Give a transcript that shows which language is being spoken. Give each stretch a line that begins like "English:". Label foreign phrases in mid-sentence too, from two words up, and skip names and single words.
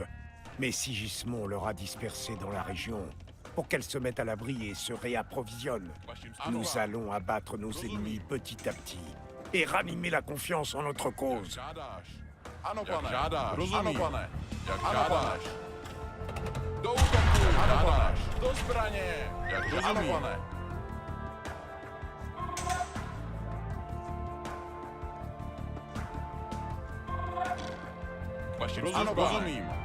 French: Mais Sigismond leur a dispersé dans la région pour qu'elles se mettent à l'abri et se réapprovisionnent. Nous allons abattre nos ennemis petit à petit et ranimer la confiance en notre cause.
Czech: Žádáš. Ano, pane. Žádáš. Rozumím. Ano, pane. Jak žádáš. Do útoku. Ano, žádáš. Do zbraně. Jak rozumím. Ano, pane. Vašim službám. Rozumím.